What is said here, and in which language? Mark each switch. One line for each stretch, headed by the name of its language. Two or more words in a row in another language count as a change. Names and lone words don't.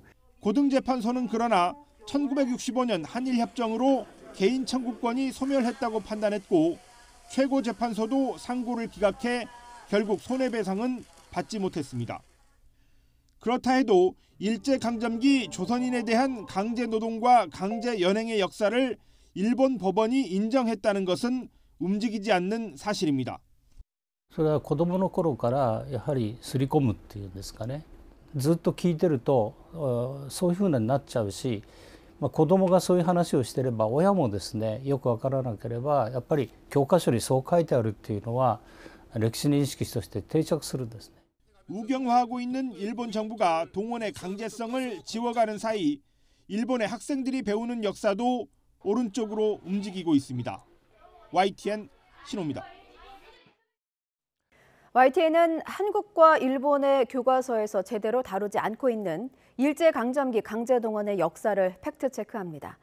Korean: 고등재판소는 그러나 1965년 한일협정으로 개인 청구권이 소멸했다고 판단했고 최고재판소도 상고를 기각해 결국 손해배상은 받지 못했습니다. 그렇다 해도 일제강점기 조선인에 대한 강제노동과 강제연행의 역사를 일본 법원이 인정했다는 것은 움직이지 않는 사실입니다.
Japanese: それは子どもの頃からやはり刷り込むっていうんですかね、ずっと聞いてるとそういうふうになっちゃうし、子どもがそういう話をしてれば親もですねよく分からなければやっぱり教科書にそう書いてあるっていうのは歴史認識として定着するんですね。
Korean: 우경화하고 있는 일본 정부가 동원의 강제성을 지워가는 사이 일본의 학생들이 배우는 역사도 오른쪽으로 움직이고 있습니다. YTN 신호입니다. YTN은 한국과 일본의 교과서에서 제대로 다루지 않고 있는 일제강점기 강제동원의 역사를 팩트체크합니다.